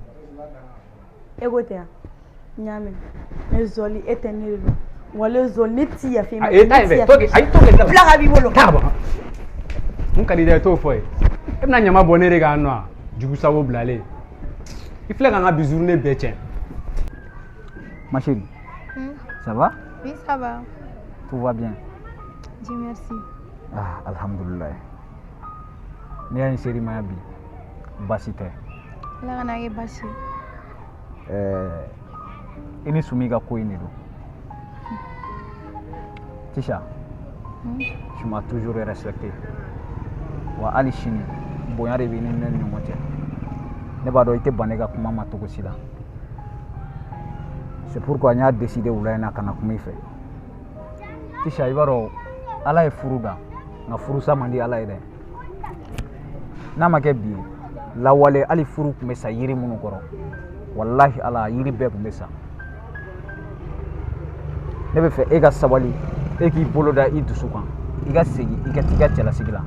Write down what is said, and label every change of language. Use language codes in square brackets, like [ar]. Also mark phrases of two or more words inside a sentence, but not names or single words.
[bm] e ko tɛ yan n y'a mɛn ne Joal e tɛ ne de don walahi Joal ne t'i yafa i ma. taa yen fɛ to kɛ bila ka b'i bolo. taa ka bɔ mun ka di dɛ i t'o fɔ ye e bɛna ɲama bɔ ne de kan nɔ jugu sago bilalen i filɛ ka n ka bi journée bɛɛ tiɲɛ. [fr] Ma chérie, ça va? Oui, ça va. Tout va bien? Dieu merci. [ar] Ah, alhamdulillah. [bm] Ne y'a chérie ma bi basi tɛ. Ala kana kɛ basi. I ni Sumi ka ko in de don. [fr] Tisha, tu m'as toujours respecté. [bm] Wa hali sini bonya de bɛ ni ne ni ɲɔgɔn cɛ. Ne b'a dɔn i tɛ ban ne ka kuma ma cogo si la. [fr] C'est pourquoi [bm] n y'a décidé wula in na ka na kuma i fɛ. Tisha, i b'a dɔn Ala ye furu da nka furusa man di Ala ye dɛ. N'a ma kɛ bi ye lawale hali furu tun bɛ sa yiri minnu kɔrɔ walahi Ala yiri bɛɛ tun bɛ sa. Ne bɛ fɛ e ka sabali e k'i bolo da i dusu kan i ka segin i ka t'i ka cɛlasigi la.